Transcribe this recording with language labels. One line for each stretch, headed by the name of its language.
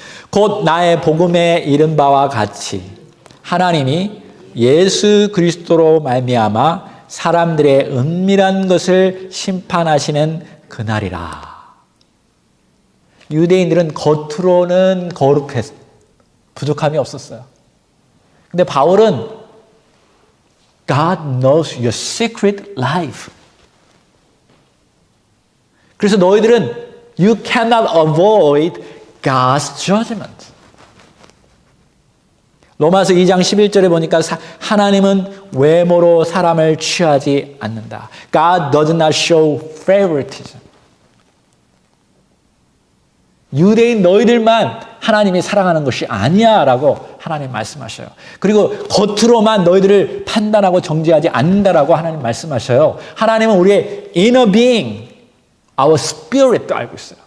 Korean: 곧 나의 복음에 이른 바와 같이 하나님이 예수 그리스도로 말미암아 사람들의 은밀한 것을 심판하시는 그날이라. 유대인들은 겉으로는 거룩했, 부족함이 없었어요. 근데 바울은
English: God knows your secret life.
Korean: 그래서 너희들은
English: you cannot avoid God's judgment.
Korean: 로마서 2장 11절에 보니까 하나님은 외모로 사람을 취하지 않는다.
English: God does not show favoritism.
Korean: 유대인 너희들만 하나님이 사랑하는 것이 아니야 라고 하나님 말씀하셔요. 그리고 겉으로만 너희들을 판단하고 정죄하지 않는다라고 하나님 말씀하셔요. 하나님은 우리의
English: inner being, our spirit
Korean: 도 알고 있어요.